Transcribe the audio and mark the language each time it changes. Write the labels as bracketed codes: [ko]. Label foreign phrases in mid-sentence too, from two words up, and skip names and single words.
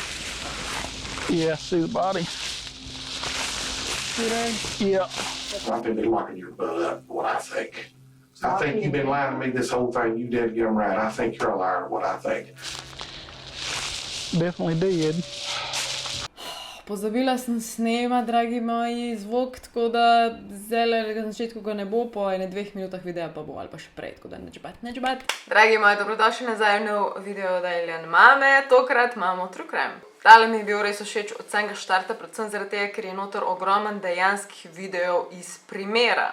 [en] Yeah, see the body. See that? Yeah. I think they're locking your butt up, what I think. I think you've been lying to me this whole thing. You did get them right. I think you're a liar, what I think. Definitely did. [sl] Pozabila sem snema, dragi moji, zvok, tako da zdaj na začetku ga ne bo, po 2 minutah videa pa bo, ali pa še prej, tako da neč bat. Dragi moji, dobrodošli nazaj v nov video od Alien Mame, tokrat imamo [en] True Crime. [sl] Tale mi je bil res všeč od samega štarta, predvsem zaradi tega, ker je noter ogromen dejanskih videov iz primera.